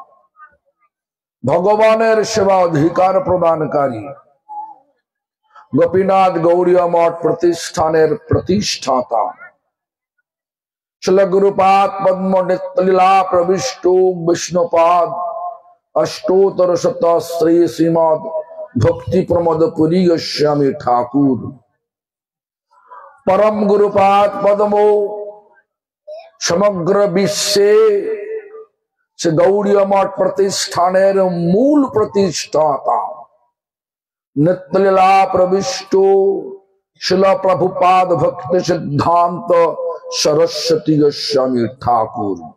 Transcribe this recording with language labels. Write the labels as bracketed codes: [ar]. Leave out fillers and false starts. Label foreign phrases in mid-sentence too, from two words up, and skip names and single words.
[bn] ভগবানের সেবা অধিকার প্রদানকারী, গোপীনাথ গৌড়ীয় মঠ প্রতিষ্ঠানের প্রতিষ্ঠাতা শ্রীল গুরুপাদ পদ্ম নিত্যলীলা প্রবিষ্ট বিষ্ণুপাদ অষ্টোত্তর শত শ্রী শ্রীমদ ভক্তি প্রমোদ পুরী গোস্বামী ঠাকুর পরম গুরুপাদ পদ্ম সমগ্র বিশ্বে সে গৌড়ীয় মঠ প্রতিষ্ঠানের মূল প্রতিষ্ঠাতা নিত্যলীলা প্রবিষ্ট শ্রীল প্রভুপাদ ভক্তি সিদ্ধান্ত সরস্বতী গোস্বামী ঠাকুর